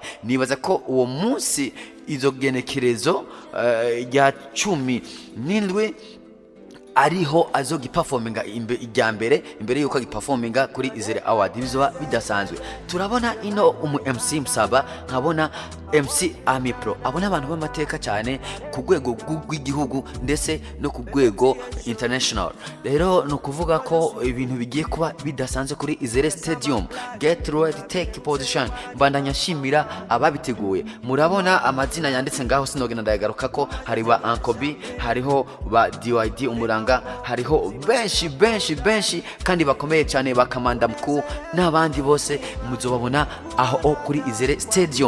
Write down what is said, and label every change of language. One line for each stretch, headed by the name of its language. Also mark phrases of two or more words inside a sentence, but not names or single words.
Rundi: Nibaza ko uwo munsi izo genekerezo ya 17 ariho azogiperforminga imbere yuko agiperforminga kuri Izere Award. Bizoba bidasanzwe. Turabona ino MC Msaba, nkabona MC Ami Pro, abona abantu b'amateka cyane ku rwego rw'igihugu ndetse no ku rwego international. Rero no kuvuga ko ibintu bigiye kuba bidasanzwe kuri Izere Stadium.
English: Get ready, take position.
Rundi: Mbandanya shimira ababiteguye. Murabona amazina yanditse ngaho sinogenda ndayagaruka ko hari ba Ankobi, hariho ba DYD umuranga, hariho benshi kandi bakomeye cyane, bakamanda mkuu n'abandi bose muzobabona aho kuri Izere Stadium.